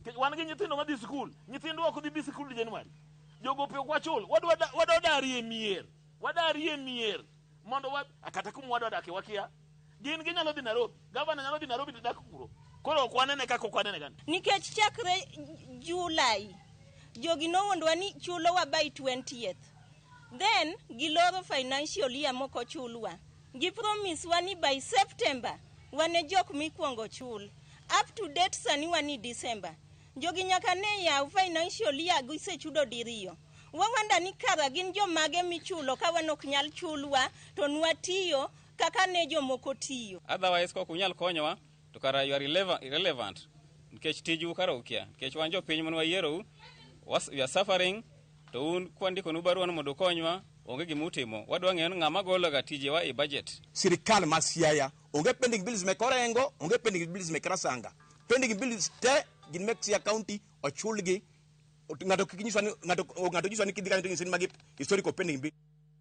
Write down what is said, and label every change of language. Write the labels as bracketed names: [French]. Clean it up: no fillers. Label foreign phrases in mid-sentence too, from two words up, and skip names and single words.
[Luo (Kenya and Tanzania)] Wan gi nyithindo ma dhi skul, nyithindo ok dhi skul Januari. Jogope kwachul wadari e mier mondo kata kum wadake wakia gin ginyalo dhi Nairobi, governor nyalo dhi Nairobi to dak kuro koro ok wanene kaka ok wanene gan nikech chakre July jogi no wondwa ni chulo wa [English] by 20th, [Luo (Kenya and Tanzania)] then giloro [English] financial year [Luo (Kenya and Tanzania)] moko chulwa, gi promise wani [English] by September [Luo (Kenya and Tanzania)] wane jok mikwongo chul, [English] up to date [Luo (Kenya and Tanzania)] sani wani December. Jogi nyaka ne yaw [English] financial year [Luo (Kenya and Tanzania)] gisechudo diriyo. Wawanda ni kara gin jomage michulo ka wan ok nyal chulwa to nwatiyo kaka ne jomoko tiyo. Otherwise kok unyal konyowa to kara [English] you are irrelevant. [Luo (Kenya and Tanzania)] Nikech tiju karo ukia. Nikech wan jopiny mon wayiero [English] we are suffering [Luo (Kenya and Tanzania)] to un kwandiko nu barua mondo konywa onge gimutimo. Wadwa ng'eyo ng'ama golo ga tijewa e budget. Sirikal ma Siaya onge [English] pending bills [Luo (Kenya and Tanzania)] me Korengo, onge [English] pending bills [Luo (Kenya and Tanzania)] me Krasanga. [English] Pending bills [Luo (Kenya and Tanzania)] te gin mek Siaya County ochulgi ng'ato nyiswa ni kidhi kanyo to nyiswa ni magi [English] historical pending bill.